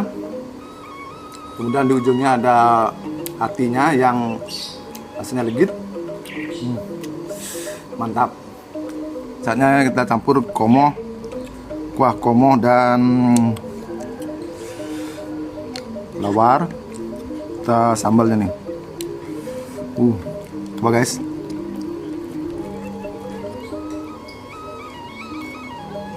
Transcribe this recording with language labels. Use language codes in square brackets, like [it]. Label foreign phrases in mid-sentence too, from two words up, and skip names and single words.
[id] Kemudian di ujungnya ada hatinya yang rasanya legit. Mantap. Saatnya kita campur komoh, kuah komoh dan lawar. Kita sambalnya nih. Coba guys.